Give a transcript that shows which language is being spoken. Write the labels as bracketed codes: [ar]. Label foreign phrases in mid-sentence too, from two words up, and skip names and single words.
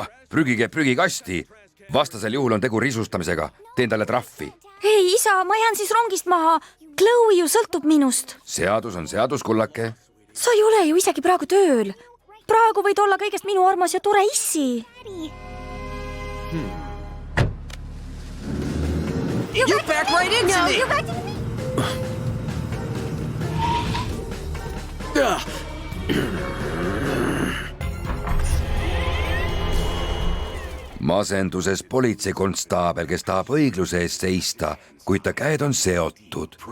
[et] Prügi käib prügikasti. Vastasel juhul on tegu risustamisega. Teen talle trahvi. Ei, isa, ma jään siis rongist maha. Chloe ju sõltub minust. Seadus on seadus, kullake. Sa ei ole ju isegi praegu tööl. Praegu võid olla kõigest minu armas ja tore issi. [en] You back right into me! [et] Masenduses politseikonstaabel, kes tahab õigluse eest seista, kuid ta käed on seotud.